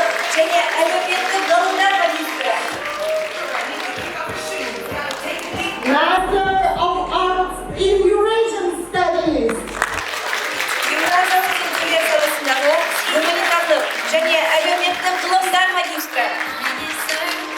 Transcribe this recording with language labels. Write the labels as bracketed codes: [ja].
[kk] Және әлеуметтік ғылымдар магистрі. [en] Master of Arts in Eurasian Studies. [kk] Еуразиялық тілдер саласындағы гуманитарлық және әлеуметтік ғылымдар магистрі.